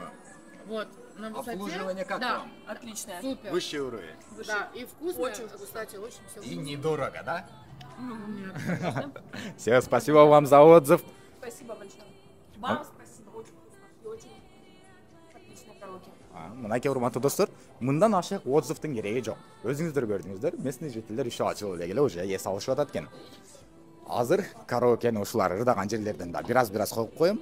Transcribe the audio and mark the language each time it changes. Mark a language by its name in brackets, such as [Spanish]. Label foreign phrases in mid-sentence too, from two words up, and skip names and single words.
[Russian] вот, на высоте. Обслуживание как Да, вам? Отличная. супер. Высший уровень. Да, и вкусно, Очень кстати, очень все И вкусно. недорого, да? Нет. Все, спасибо вам за отзыв. Спасибо большое. Вам спасибо, очень вкусно и очень отличный караоке. [Kyrgyz] Мынакей урматтуу достор, мындан ашык отзывдын кереги жок. Өзүңүздөр көрдүңүздөр, местный жителдер иши ачылып эле уже эс алышып атат экен. Азыр караокени ушулар ырдаган жерлерден да бир аз коюп коем.